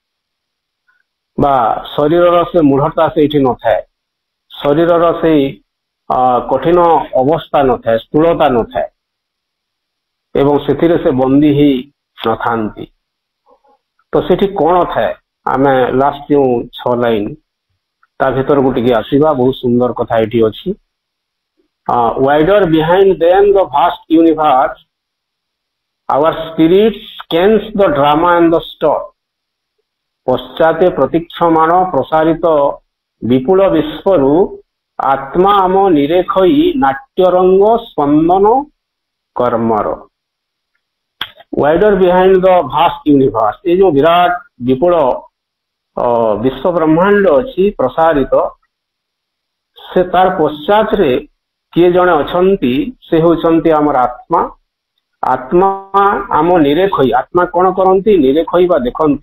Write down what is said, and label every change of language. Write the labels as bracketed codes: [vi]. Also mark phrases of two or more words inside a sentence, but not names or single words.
[or] ବା ଶରୀରର ସେ ମୂଢ଼ତା ସେଇଠି ନଥାଏ, ଶରୀରର ସେଇ କଠିନ ଅବସ୍ଥା ନଥାଏ, ସ୍ଥୂଳତା ନଥାଏ ଏବଂ ସେଥିରେ ସେ ବନ୍ଦୀ ହେଇ ନଥାନ୍ତି। ତ ସେଠି କଣ ଥାଏ? ଆମେ ଲାଷ୍ଟ ଯେଉଁ 6 ଲାଇନ ତା ଭିତରକୁ ଟିକେ ଆସିବା। ବହୁତ ସୁନ୍ଦର କଥା ଏଠି ଅଛି। [en] wider behind them the vast universe, our spirit scans the drama and the star. [or] ପଶ୍ଚାତେ ପ୍ରତୀକ୍ଷମାଣ ପ୍ରସାରିତ ବିପୁଳ ବିଶ୍ୱରୁ ଆତ୍ମା ଆମ ନିରେଖଇ ନାଟ୍ୟରଙ୍ଗ ସ୍ପନ୍ଦନ କର୍ମର। [en] wider behind the vast universe, [or] ଏ ଯୋଉ ବିରାଟ ବିପୁଳ ବିଶ୍ୱ ବ୍ରହ୍ମାଣ୍ଡ ଅଛି ପ୍ରସାରିତ, ସେ ତାର ପଶ୍ଚାତରେ କିଏ ଜଣେ ଅଛନ୍ତି, ସେ ହେଉଛନ୍ତି ଆମର ଆତ୍ମା। ଆତ୍ମା ଆମ ନିରେଖଇ, ଆତ୍ମା କଣ କରନ୍ତି? ନିରେଖଇ ବା ଦେଖନ୍ତି।